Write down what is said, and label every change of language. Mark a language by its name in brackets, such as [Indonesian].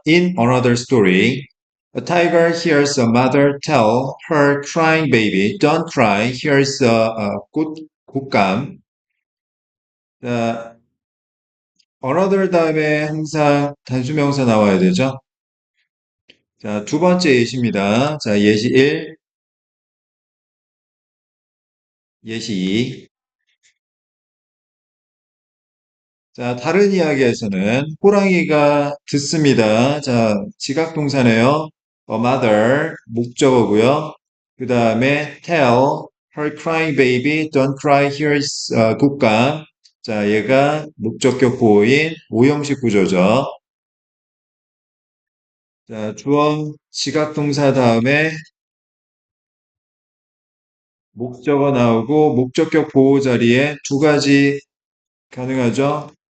[English] In another story, a tiger hears a mother tell her crying baby, "Don't cry." Here's a 곶감. [Korean] 자, another 다음에 항상 단수명사 나와야 되죠. 자, 두 번째 예시입니다. 자, 예시 1, 예시 2. 자, 다른 이야기에서는 호랑이가 듣습니다. 자, 지각동사네요. [English] A mother, [Korean] 목적어고요. 그 다음에 [English] tell her crying baby, don't cry, here's 곶감. [Korean] 자, 얘가 목적격 보호인 오형식 구조죠. 자, 주어 지각동사 다음에 목적어 나오고 목적격 보호 자리에 두 가지 가능하죠.